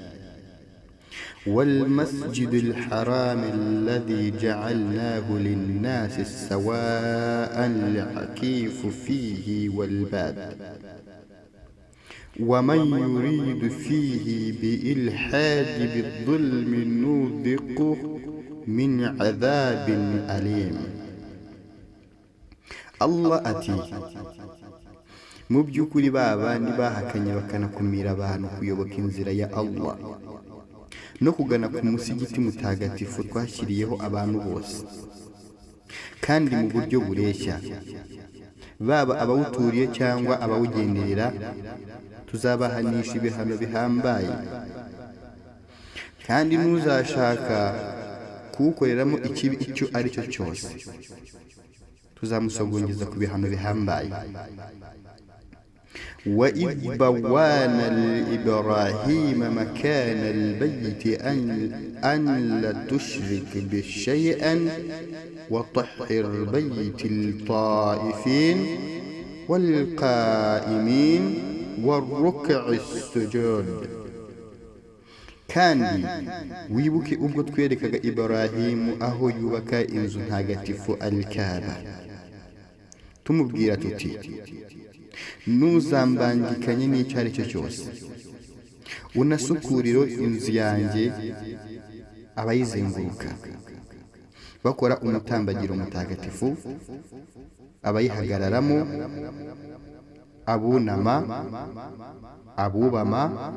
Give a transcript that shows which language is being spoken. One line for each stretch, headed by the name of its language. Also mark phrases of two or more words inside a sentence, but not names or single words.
Arabic: والمسجد الحرام الذي جعلناه للناس سواء العكيف فيه والباد ومن يريد فيه بإلحاد بالظلم نذقه من عذاب أليم. الله أتي
Kinyarwanda: mubyukuri babandi bahakanye bakanakumira abantu kuyoboka inzira ya Allah no kugana ku musigiti mutagatifu twashyiriyeho abantu bose kandi mu buryo bureshya, baba abawuturiye cyangwa abawugenderera tuzabahanisha ibihano bihambaye, kandi n'uzashaka kuwukoreramo ikibi icyo ari cyo cyose tuzamusogongeza ku bihano bihambaye.
Arabic: وإذ بوانا لإبراهيم مكان البيت أن لا تشرك بشيئا وطهر بيت الطائفين والقائمين والركع السجود.
Kinyarwanda: kandi wibuke ubwo twerekaga Ibrahimu aho yubaka inzu ntagatifu al-Kaaba, tumubwira tuti ntuzambangikanye n'icyo ari cyo cyose, unasukuriro inzu yanjye abayizenguruka bakora umutambagiro mutagatifu, abayihagararamo, abunama, abubama